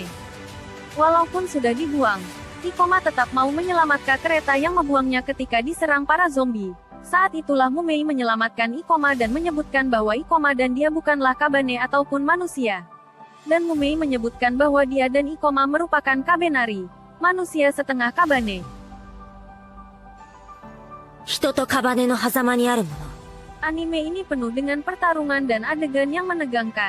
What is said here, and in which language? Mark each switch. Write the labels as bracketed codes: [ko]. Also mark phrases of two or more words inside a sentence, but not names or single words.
[id] Walaupun sudah dibuang, Ikoma tetap mau menyelamatkan kereta yang membuangnya ketika diserang para zombie. Saat itulah Mumei menyelamatkan Ikoma dan menyebutkan bahwa Ikoma dan dia bukanlah Kabane ataupun manusia. Dan Mumei menyebutkan bahwa dia dan Ikoma merupakan Kabenari, manusia setengah Kabane. [ja] 人とカバネの狭間にあるもの。 [id] Anime ini penuh dengan pertarungan dan adegan yang menegangkan.